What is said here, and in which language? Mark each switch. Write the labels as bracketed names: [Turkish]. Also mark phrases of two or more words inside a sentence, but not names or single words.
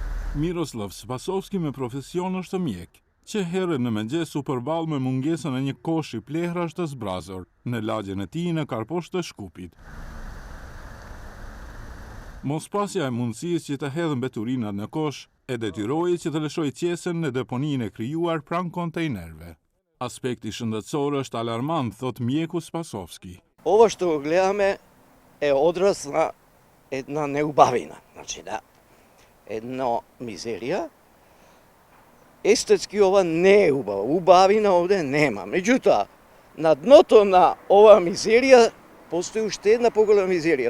[Albanian] Miroslav Spasovski me profesion është mjek, që herën në mëngjes u përball me mungesën e një koshi plehrash të zbrazur në lagjen e tij në karposhtë të Shkupit. Mospasja e mundësisë që të hedhën mbeturinat në kosh e detyroi që të lëshojë qesën në deponinë e krijuar pranë kontejnerëve. Aspekti shëndetësor është alarmant, thot mjeku Spasovski. [Macedonian] Ovo što gledаме е одраз на една неубавина, значи да, едно мизерија. Естетски ова не е убава, убавина овде нема. Меѓутоа, на дното на ова мизерија постои уште една поголема мизерија.